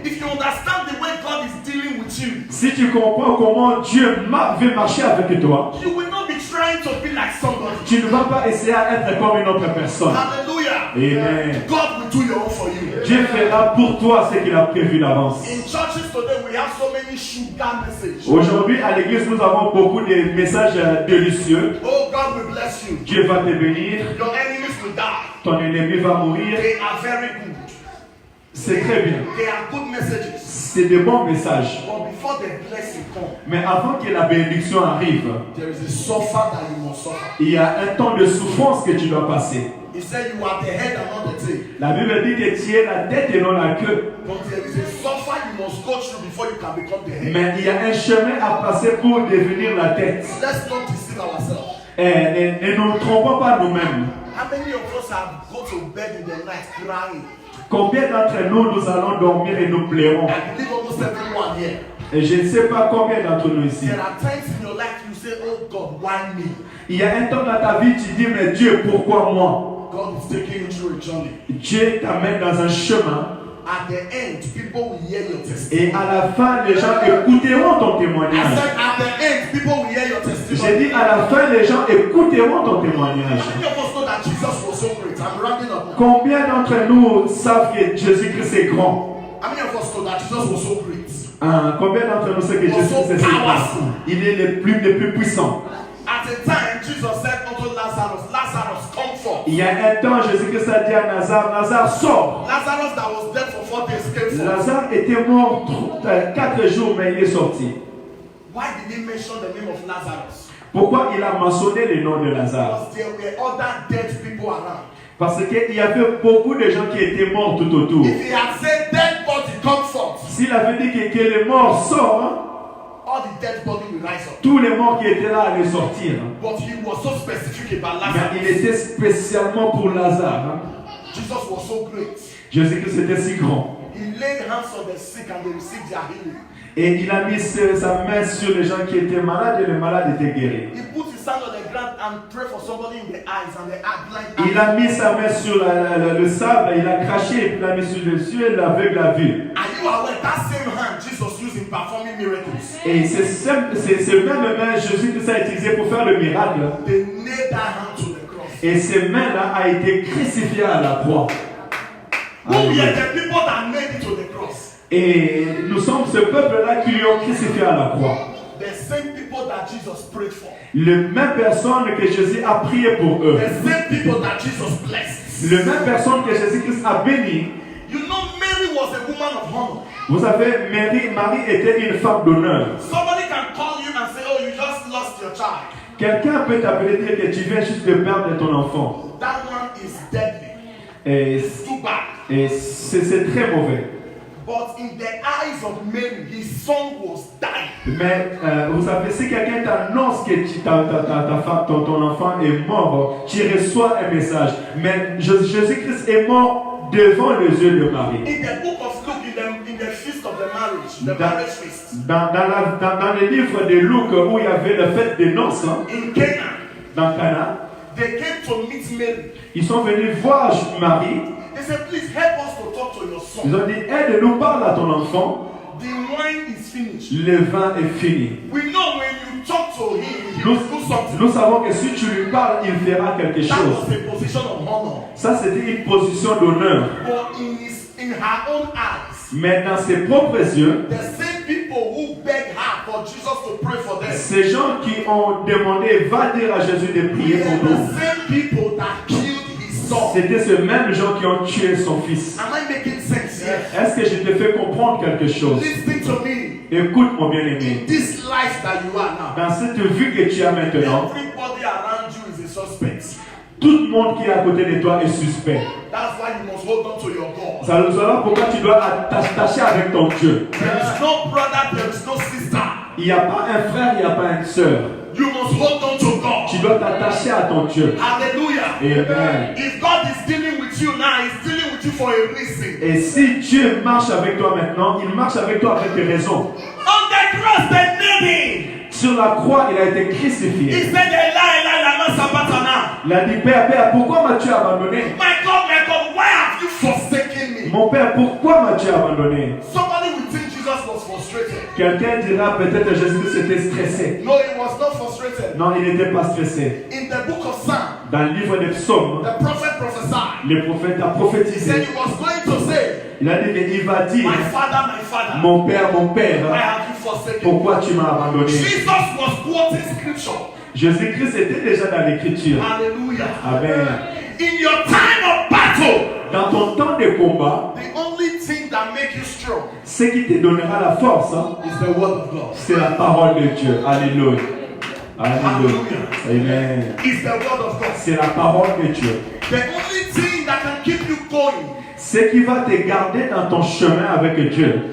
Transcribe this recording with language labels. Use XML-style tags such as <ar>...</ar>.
<en>If you understand the way God is dealing with you,</en> <fr>Si tu comprends comment Dieu veut marcher avec toi,</fr> <en>you will not be trying to be like somebody.</en> <fr>tu ne vas pas essayer d'être comme une autre personne.</fr> <en>Hallelujah. Amen. God will do your own for you.</en> <fr>Dieu fera pour toi ce qu'il a prévu d'avance.</fr> <en>In churches today, we have so many sugar messages.</en> <fr>Aujourd'hui, à l'église, nous avons beaucoup de messages délicieux.</fr> <en>Oh, God will bless you.</en> <fr>Dieu va te bénir,</fr> <en>Your enemies will die.</en> <fr>ton ennemi va mourir.</fr> <en>They are very good.</en> <fr>C'est très bien.</fr> <en>They are good messages.</en> <fr>C'est de bons messages.</fr> <en>But before the blessing comes,</en> <fr>Mais avant que la bénédiction arrive,</fr> <en>there is a suffer that you must suffer.</en> <fr>il y a un temps de souffrance que tu dois passer.</fr> <en>He said you are the head and not the tail.</en> <fr>La Bible dit que tu es la tête et non la queue.</fr> <en>But there is a suffer you must go through before you can become the head.</en> <fr>Mais il y a un chemin à passer pour devenir la tête.</fr> <en>Let's not deceive ourselves.</en> <fr>Et ne nous trompons pas nous-mêmes.</fr> <en>How many of us have go to bed in the night crying?</en> <fr>Combien d'entre nous, nous allons dormir et nous plairons?</fr> <en>I believe almost everyone here.</en> <fr>Et je ne sais pas combien d'entre nous ici.</fr> <en>There are times in your life you say, oh God, why me?</en> <fr>Il y a un temps dans ta vie, tu dis, mais Dieu, pourquoi moi?</fr> <en>God is taking you through a journey.</en> <fr>Dieu t'amène dans un chemin.</fr> <en>At the end, people will hear your testimony.</en> <fr>Et à la fin, les gens écouteront ton</fr> <en>I</en> <fr>témoignage.</fr> <en>said, at the end, people will hear your</en> <fr>J'ai</fr> <en>testimony.</en> <fr>dit, à la fin, les gens écouteront ton témoignage.</fr> <en>How many of us know that Jesus was so great? I'm rounding up now.</en> <fr>Combien d'entre nous savent que Jésus-Christ est grand?</fr> <en>How many of us know that Jesus was so great?</en> <fr>Combien d'entre nous savent que Jésus-Christ est grand? Il est le plus puissant.</fr> <en>At a time, Jesus said unto Lazarus, Lazarus, come forth.</en> <fr>Il y a un temps, Jésus-Christ a dit à Lazare, Lazare, sors.</fr> <en>Lazarus that was dead for 4 days came forth.</en> <fr>Lazare était mort 4 jours, mais il est sorti.</fr> <en>Why did he mention the name of Lazarus?</en> <fr>Pourquoi il a mentionné le nom de Lazare?</fr> <en>Because there were other dead people around.</en> <fr>Parce qu'il y avait beaucoup de gens qui étaient morts tout autour.</fr> <en>If he had said dead body, come forth,</en> <fr>S'il avait dit que les morts sortent,</fr> <en>all the dead body will rise up.</en> <fr>tous les morts qui étaient là allaient sortir.</fr> <en>But he was so specific about</en> <fr>Mais il</fr> <en>Lazarus.</en> <fr>était spécialement pour Lazare.</fr> <en>Jesus was so great.</en> <fr>Jésus-Christ était si grand.</fr> <en>He laid hands on the sick and they received their healing.</en> <fr>Et il a mis sa main sur les gens qui étaient malades et les malades étaient guéris.</fr> <en>He put his hand on the ground and prayed for somebody in the eyes and the eye blind.</en> <fr>Il a mis sa main sur le sable, il a craché et puis il l'a mis sur les yeux et l'aveugle a vu.</fr> <en>Are you aware that same hand Jesus used in performing miracles?</en> <fr>Et c'est même main Jésus-Christ a utilisé pour faire le miracle.</fr> <en>They nailed that hand to the cross.</en> <fr>Et ces mains-là a été crucifiées à la croix.</fr> <en>Who were the people that made it to the cross?</en> <fr>Et nous sommes ce peuple-là qui lui ont crucifié à la croix.</fr> <en>The same people that Jesus prayed for.</en> <fr>Les mêmes personnes que Jésus a prié pour eux.</fr> <en>The same people that Jesus blessed.</en> <fr>Les mêmes personnes que Jésus-Christ a bénies.</fr> <en>You know, Mary was a woman of honor.</en> <fr>Vous savez, Marie était une femme d'honneur.</fr> <en>Somebody can call you and say, oh, you just lost your child.</en> <fr>Quelqu'un peut t'appeler dire que tu viens juste de perdre ton enfant.</fr> <en>That one is deadly.</en> <fr>Et</fr> <en>It's too bad.</en> <fr>c'est très mauvais.</fr> <en>But in the eyes of Mary, his son was dying.</en> <fr>Mais vous savez, si quelqu'un t'annonce que ton enfant est mort, tu reçois un message. Mais Jésus-Christ est mort devant les yeux de Marie.</fr> <en>In the book of Luke, in the feast of the marriage, the marriage feast,</en> <fr>Dans le livre de Luc où il y avait le fête des noces,</fr> <en>in Canaan,</en> <fr>dans Cana,</fr> <en>they came to meet Mary.</en> <fr>ils sont venus voir Marie.</fr> <en>They said, please help us to talk to your</en> <fr>Ils</fr> <en>son.</en> <fr>ont dit, aide-nous, parle à ton enfant.</fr> <en>The wine is finished.</en> <fr>Le vin est fini.</fr> <en>We know when you talk to him, he will do something.</en> <fr>Nous savons que si tu lui parles, il fera quelque</fr> <en>That</en> <fr>chose.</fr> <en>was a position of honor.</en> <fr>Ça, c'était une position d'honneur.</fr> <en>But in her own eyes,</en> <fr>Mais dans ses propres yeux,</fr> <en>the same people who begged her for Jesus to pray for them,</en> <fr>ces gens qui ont demandé, va dire à Jésus de prier</fr> <en>they're</en> <fr>pour nous.</fr> <en>the same people that killed his son.</en> <fr>C'était ces mêmes gens qui ont tué son fils.</fr> <en>Am I making sense here?</en> <fr>Est-ce que je te fais comprendre quelque chose?</fr> <en>Listen to me.</en> <fr>Écoute, mon bien-aimé.</fr> <en>In this life that you are now,</en> <fr>Dans cette vie que tu as maintenant,</fr> <en>everybody around you is a suspect.</en> <fr>tout le monde qui est à côté de toi est suspect.</fr> <en>That's why you must hold on to your God.</en> <fr>Voilà pourquoi tu dois t'attacher avec ton Dieu.</fr> <en>There is no brother, there is no sister.</en> <fr>Il n'y a pas un frère, il n'y a pas une sœur.</fr> <en>You must hold on to God.</en> <fr>Tu dois t'attacher à ton Dieu.</fr> <en>Hallelujah. Amen. If God is dealing with you now, He's dealing with you for a reason.</en> <fr>Et si Dieu marche avec toi maintenant, il marche avec toi avec des raisons.</fr> <en>On the cross, they nailed him.</en> <fr>Sur la croix, il a été</fr> <en>He</en> <fr>crucifié.</fr> <en>said,</en> <arc>Eli, Eli, lama sabachthani.</arc> <fr>Il a dit, Père, pourquoi m'as-tu abandonné?</fr> <en>My God, why have you forsaken me?</en> <fr>Mon Père, pourquoi m'as-tu abandonné?</fr> <en>Somebody will think Jesus was frustrated.</en> <fr>Quelqu'un dira peut-être Jésus était stressé.</fr> <en>No, he was not frustrated.</en> <fr>Non, il n'était pas stressé.</fr> <en>In the book of Psalm,</en> <fr>Dans le livre des psaumes,</fr> <en>the prophet prophesied.</en> <fr>le prophète a</fr> <en>He said</en> <fr>prophétisé.</fr> <en>he was going to say,</en> <fr>Il a dit qu'il va dire,</fr> <en>my father,</en> <fr>mon Père,</fr> <en>why have you forsaken me?</en> <fr>pourquoi tu m'as abandonné?</fr> <en>Jesus was quoting scripture.</en> <fr>Jésus-Christ était déjà dans l'écriture.</fr> <en>Hallelujah. Amen. In your time of battle,</en> <fr>Dans ton temps de combat,</fr> <en>the only thing that makes you strong</en> <fr>ce qui te donnera la force,</fr> <en>is the word of God.</en> <fr>c'est la parole de Dieu. Alléluia. Alléluia. Amen.</fr> <en>It's the word of God.</en> <fr>C'est la parole de Dieu.</fr> <en>The only thing that can keep you going</en> <fr>Ce qui va te garder dans ton chemin avec Dieu,</fr>